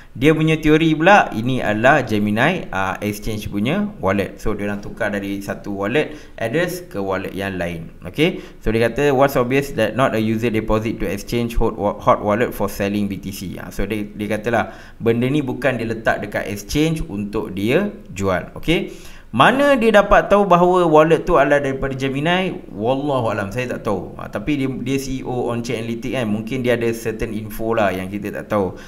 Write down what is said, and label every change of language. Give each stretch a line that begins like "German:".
Malay: Dia punya teori pula ini adalah Gemini Exchange punya wallet. So dia orang tukar dari satu wallet address ke wallet yang lain.
English: Okay, so
Malay: dia kata
English: what's obvious that not a user deposit to exchange hot wallet for selling BTC.
Malay: So dia katalah benda ni bukan dia letak dekat exchange untuk dia jual. Okay, Mana dia dapat tahu bahawa wallet tu adalah daripada Gemini? Wallahualam, saya tak tahu. Tapi dia CEO on chain analytics kan, mungkin dia ada certain info lah yang kita tak tahu.